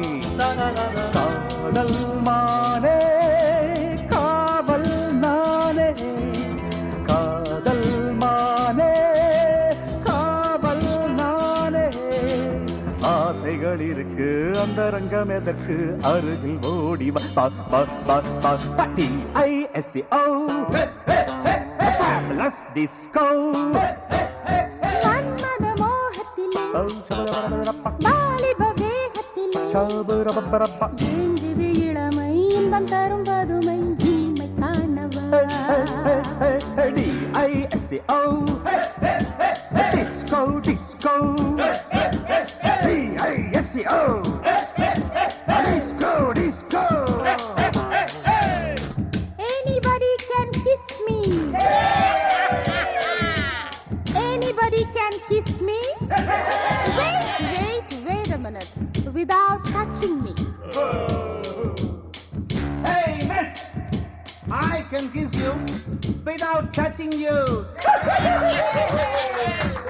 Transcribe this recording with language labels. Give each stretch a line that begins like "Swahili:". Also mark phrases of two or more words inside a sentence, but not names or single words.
Tamil: காதல் மானே காவல் நானே காதல் மானே காவல் நானே ஆசைகள் இருக்கு அந்த ரங்கம் எதற்கு அருகில் ஓடி
English: T-I-S-C-O Fabulous Disco
Tamil: மன்மத மோகத்திலே வாலிப வேகத்திலே ஏங்குது இளமை இன்பம் தரும் பதுமை இனிமை காணவா
English: D-I-S-C-O Disco Disco D-I-S-C-O Disco Disco Anybody can kiss me Anybody can kiss me Wait a minute without touching me Hey miss I can kiss you without touching you